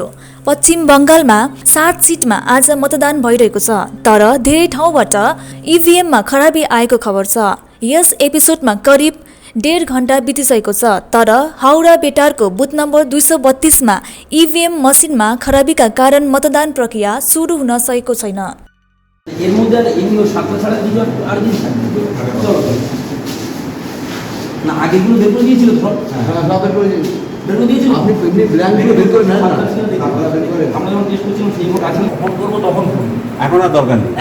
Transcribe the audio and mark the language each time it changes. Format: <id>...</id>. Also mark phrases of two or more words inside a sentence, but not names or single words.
<ne>पश्चिम बंगालमा 7 सिटमा आज मतदान भइरहेको छ, तर धेरै ठाउँबाट इभिएममा खराबी आएको खबर छ। यस एपिसोडमा करिब 1.5 घण्टा बितिसकेको छ, तर हाउडा बेटारको बुथ नम्बर 232मा इभिएम मसिनमा खराबीका कारण मतदान प्रक्रिया सुरु हुन सकेको छैन।</ne> <bn>এর মধ্যে এগুলো সাতটা ছাড়া কিছু আর দিন থাকবে চলো না আগেগুলো বের করে দিয়েছিল তো হ্যাঁ সব বের করে দিয়েছিল আপনি এমনি ব্ল্যাঙ্কগুলো বের করে নেন না আমরা যখন টেস্ট করছিলাম সেই মতো আসলে ফোন করবো তখন এখন আর দরকার নেই,</bn>